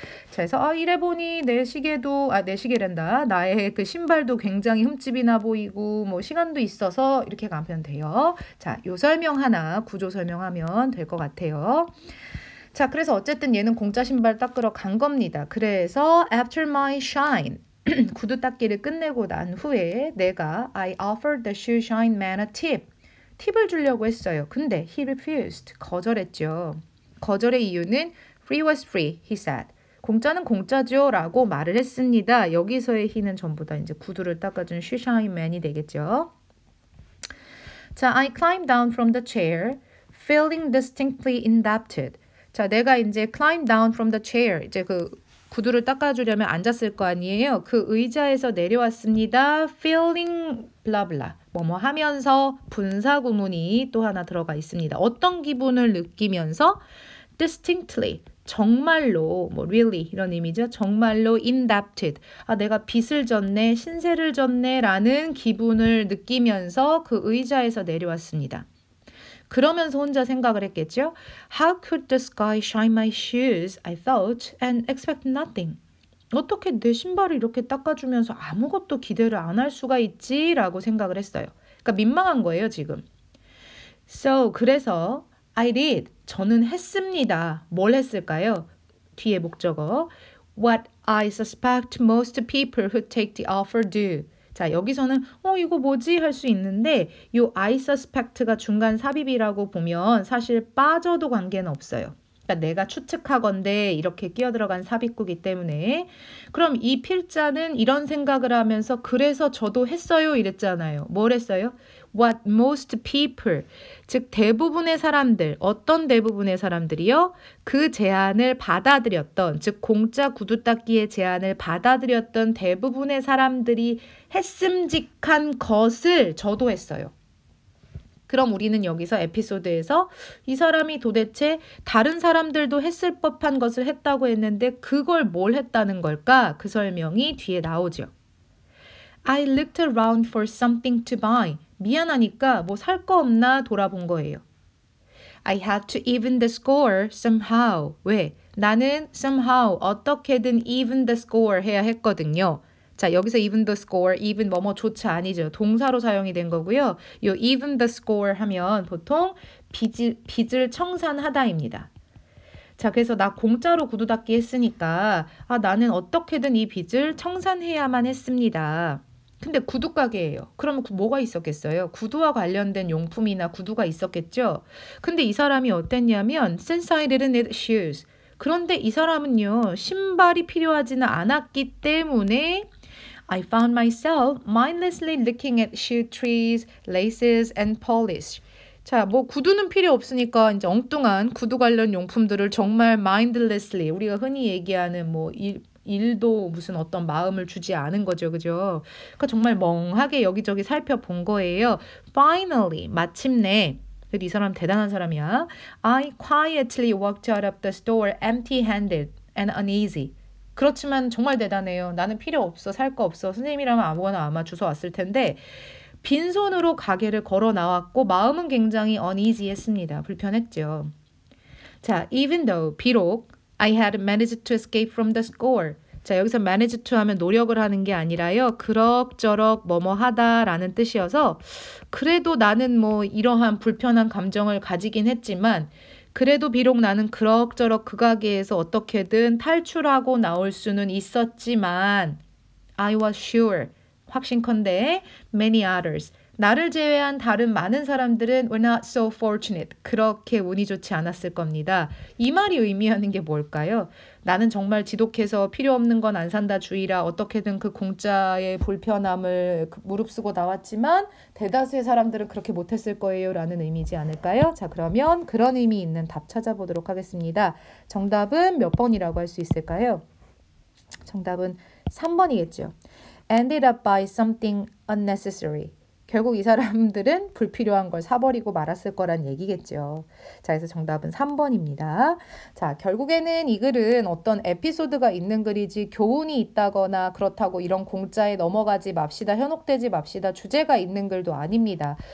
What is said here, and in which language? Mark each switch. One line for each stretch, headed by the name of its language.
Korean: 자, 그래서 이래 보니 내 시계란다. 나의 그 신발도 굉장히 흠집이 나 보이고 뭐 시간도 있어서 이렇게 가면 돼요. 자, 요 설명 하나 구조 설명하면 될 것 같아요. 자, 그래서 어쨌든 얘는 공짜 신발 닦으러 간 겁니다.
English: 그래서 after my shine
Korean: 구두 닦기를 끝내고 난 후에 내가
English: I offered the shoe shine man a tip.
Korean: 팁을 주려고 했어요.
English: 근데 he refused.
Korean: 거절했죠. 거절의 이유는
English: free was free, he said.
Korean: 공짜는 공짜죠 라고 말을 했습니다. 여기서의 he는 전부 다 이제 구두를 닦아준 shoe shine man이 되겠죠.
English: 자, I climbed down from the chair, feeling distinctly indebted.
Korean: 자, 내가 이제
English: climb down from the chair.
Korean: 이제 그 구두를 닦아주려면 앉았을 거 아니에요. 그 의자에서 내려왔습니다.
English: feeling blah blah.
Korean: 뭐뭐 하면서 분사 구문이 또 하나 들어가 있습니다. 어떤 기분을 느끼면서 distinctly. 정말로 뭐 really 이런 의미죠. 정말로 indebted. 내가 빚을 졌네, 신세를 졌네 라는 기분을 느끼면서 그 의자에서 내려왔습니다. 그러면서 혼자 생각을 했겠죠.
English: How could the sky shine my shoes, I thought, and expect nothing.
Korean: 어떻게 내 신발을 이렇게 닦아주면서 아무것도 기대를 안 할 수가 있지? 라고 생각을 했어요. 그러니까 민망한 거예요, 지금. So, 그래서
English: I did.
Korean: 저는 했습니다. 뭘 했을까요? 뒤에 목적어.
English: What I suspect most people who take the offer do.
Korean: 자, 여기서는 이거 뭐지? 할 수 있는데 요 I suspect가 중간 삽입이라고 보면 사실 빠져도 관계는 없어요. 그러니까 내가 추측하건대 이렇게 끼어들어간 삽입구기 때문에 그럼 이 필자는 이런 생각을 하면서 그래서 저도 했어요 이랬잖아요. 뭘 했어요?
English: What most people,
Korean: 즉 대부분의 사람들, 어떤 대부분의 사람들이요? 그 제안을 받아들였던, 즉 공짜 구두 닦기의 제안을 받아들였던 대부분의 사람들이 했음직한 것을 저도 했어요. 그럼 우리는 여기서 에피소드에서 이 사람이 도대체 다른 사람들도 했을 법한 것을 했다고 했는데 그걸 뭘 했다는 걸까? 그 설명이 뒤에 나오죠.
English: I looked around for something to buy.
Korean: 미안하니까 뭐 살 거 없나 돌아본 거예요.
English: I had to even the score somehow.
Korean: 왜? 나는 somehow 어떻게든
English: even the score
Korean: 해야 했거든요. 자, 여기서 even the score, even 뭐뭐조차 아니죠. 동사로 사용이 된 거고요. 요 even the score 하면 보통 빚을 청산하다입니다. 자, 그래서 나 공짜로 구두 닦기 했으니까 나는 어떻게든 이 빚을 청산해야만 했습니다. 근데 구두 가게예요. 그러면 뭐가 있었겠어요? 구두와 관련된 용품이나 구두가 있었겠죠? 근데 이 사람이 어땠냐면
English: since I didn't need shoes.
Korean: 그런데 이 사람은요. 신발이 필요하지는 않았기 때문에
English: I found myself mindlessly looking at shoe trees, laces, and polish.
Korean: 자, 뭐 구두는 필요 없으니까 이제 엉뚱한 구두 관련 용품들을 정말 mindlessly 우리가 흔히 얘기하는 뭐 일도 무슨 어떤 마음을 주지 않은 거죠. 그죠? 그러니까 정말 멍하게 여기저기 살펴본 거예요. Finally, 마침내 이 사람 대단한 사람이야.
English: I quietly walked out of the store empty-handed and uneasy.
Korean: 그렇지만 정말 대단해요. 나는 필요 없어. 살 거 없어. 선생님이라면 아무거나 아마 주워 왔을 텐데 빈손으로 가게를 걸어 나왔고 마음은 굉장히 uneasy했습니다. 불편했죠.
English: 자, even though
Korean: 비록
English: I had managed to escape from the score.
Korean: 자, 여기서 manage to 하면 노력을 하는 게 아니라요. 그럭저럭 뭐뭐 하다라는 뜻이어서 그래도 나는 뭐 이러한 불편한 감정을 가지긴 했지만 그래도 비록 나는 그럭저럭 그 가게에서 어떻게든 탈출하고 나올 수는 있었지만
English: I was sure,
Korean: 확신컨대
English: many others,
Korean: 나를 제외한 다른 많은 사람들은
English: were not so fortunate,
Korean: 그렇게 운이 좋지 않았을 겁니다. 이 말이 의미하는 게 뭘까요? 나는 정말 지독해서 필요 없는 건 안 산다 주의라 어떻게든 그 공짜의 불편함을 무릅쓰고 나왔지만 대다수의 사람들은 그렇게 못했을 거예요 라는 의미지 않을까요? 자, 그러면 그런 의미 있는 답 찾아보도록 하겠습니다. 정답은 몇 번이라고 할 수 있을까요? 정답은 3번이겠죠.
English: Ended up by something unnecessary.
Korean: 결국 이 사람들은 불필요한 걸 사버리고 말았을 거란 얘기겠죠. 자, 그래서 정답은 3번입니다. 자, 결국에는 이 글은 어떤 에피소드가 있는 글이지 교훈이 있다거나 그렇다고 이런 공짜에 넘어가지 맙시다, 현혹되지 맙시다, 주제가 있는 글도 아닙니다.